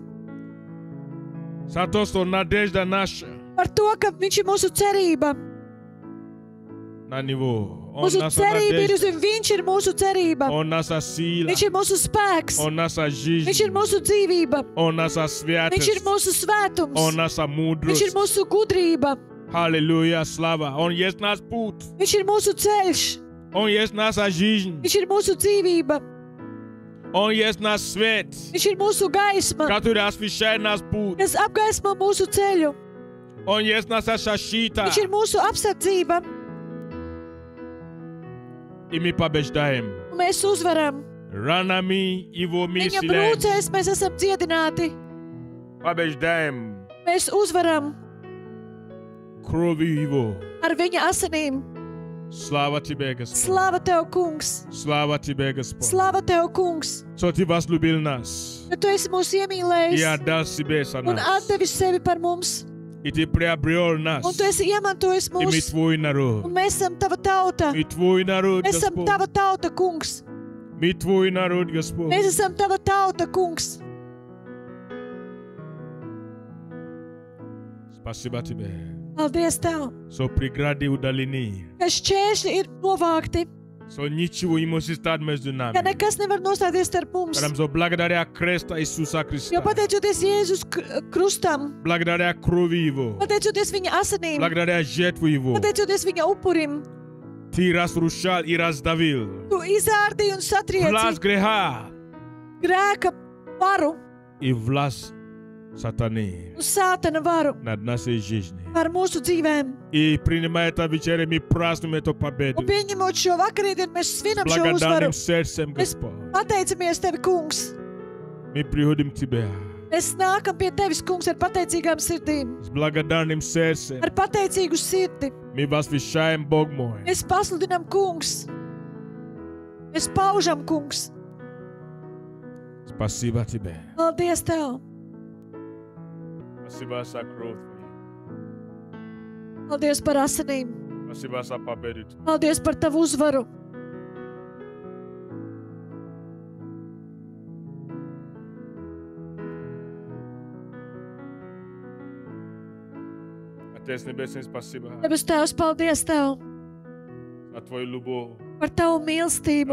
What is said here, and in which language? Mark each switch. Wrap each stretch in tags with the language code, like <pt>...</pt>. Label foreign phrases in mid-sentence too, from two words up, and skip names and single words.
<ru>за то, что надежда наша</ru> <lv>par to, ka viņš ir mūsu cerība.</lv> <ru>на Него. Он</ru> <lv>Mūsu</lv> <ru>наша</ru> <lv>cerība ir uz</lv> <ru>надежда.</ru> <lv>viņu, viņš ir mūsu cerība.</lv> <ru>Он наша сила.</ru> <lv>Viņš ir mūsu spēks,</lv> <ru>Он наша жизнь.</ru> <lv>viņš ir mūsu dzīvība,</lv> <ru>Он наша</ru> <lv>viņš ir</lv> <ru>святость.</ru> <lv>mūsu svētums,</lv> <ru>Он наша</ru> <lv>viņš ir</lv> <ru>мудрость.</ru> <lv>mūsu gudrība,</lv> <ru>Аллилуйя, слава. Он есть наш путь.</ru> <lv>viņš ir mūsu ceļš,</lv> <ru>Он есть наша жизнь.</ru> <lv>viņš ir mūsu dzīvība,</lv> <ru>Он есть наш свет,</ru> <lv>viņš ir mūsu gaisma,</lv> <ru>который освещает наш путь.</ru> <lv>kas apgaismo mūsu ceļu,</lv> <ru>Он есть наша защита.</ru> <lv>viņš ir mūsu apsardzība,</lv> <ru>И мы побеждаем.</ru> <lv>un mēs uzvaram.</lv> <ru>Ранами Его</ru> <lv>Viņa</lv> <ru>миссия.</ru> <lv>brūcēs mēs esam dziedināti,</lv> <ru>Побеждаем.</ru> <lv>mēs uzvaram</lv> <ru>Кровью Его.</ru> <lv>ar viņa asinīm.</lv> <ru>Слава Тебе, Господь.</ru> <lv>Slava Tev, kungs!</lv> <ru>Слава Тебе, Господь.</ru> <lv>Slava Tev, kungs!</lv> <ru>Что Ты возлюбил нас</ru> <lv>Ka Tu esi mūs</lv> <ru>и</ru> <lv>iemīlējis</lv> <ru>отдал себе за</ru> <lv>un</lv> <ru>нас.</ru> <lv>atdevis sevi par mums,</lv> <ru>И Ты приобрел нас.</ru> <lv>un Tu esi iemantojis</lv> <ru>И мы</ru> <lv>mūs,</lv> <ru>Твой народ.</ru> <lv>un mēs esam Tava tauta.</lv> <ru>Мы Твой народ,</ru> <lv>Mēs esam</lv> <ru>Господь.</ru> <lv>Tava tauta, kungs!</lv> <ru>Мы Твой народ, Господь.</ru> <lv>Mēs esam Tava tauta, kungs!</lv> <ru>Спасибо Тебе.</ru> <lv>Paldies Tev,</lv> <ru>Что преграды удалены.</ru> <lv>ka šķēršļi ir novākti,</lv> <ru>Что ничего не может стать между нами.</ru> <lv>ka nekas nevar nostāties starp mums.</lv> <ru>Потому что благодаря кресту Иисуса Христа,</ru> <lv>Jo pateicoties Jēzus krustam,</lv> <ru>благодаря крови Его,</ru> <lv>pateicoties viņa asinīm,</lv> <ru>благодаря жертву Его,</ru> <lv>pateicoties viņa upurim,</lv> <ru>Ты разрушал и раздавил</ru> <lv>Tu izārdīji un</lv> <ru>власть</ru> <lv>satrieci</lv> <ru>греха,</ru> <lv>grēka varu</lv> <ru>и власть сатаны</ru> <lv>un sātana varu</lv> <ru>над нашей жизнью.</ru> <lv>par mūsu dzīvēm.</lv> <ru>И принимая это вечеря, мы празднуем эту победу.</ru> <lv>Un pieņemot šo vakarīdienu, mēs svinam šo uzvaru.</lv> <ru>Благодарным сердцем,</ru> <lv>Mēs</lv> <ru>Господь.</ru> <lv>pateicamies Tevi, Kungs.</lv> <ru>Мы приходим к Тебе</ru> <lv>Mēs nākam pie Tevis, Kungs, ar pateicīgām sirdīm,</lv> <ru>с благодарным сердцем.</ru> <lv>ar pateicīgu sirdi.</lv> <ru>Мы возвещаем, Бог мой,</ru> <lv>Mēs pasludinām, Kungs. Mēs paužam, Kungs.</lv> <ru>спасибо Тебе.</ru> <lv>Paldies Tev.</lv> <ru>Спасибо за кровь Твою.</ru> <lv>Paldies par asinīm.</lv> <ru>Спасибо за победу.</ru> <lv>Paldies par Tavu uzvaru.</lv> <ru>Отец Небесный, спасибо</ru> <lv>Debes Tēvs, paldies Tev</lv> <ru>за Твою любовь,</ru> <lv>par Tavu mīlestību,</lv>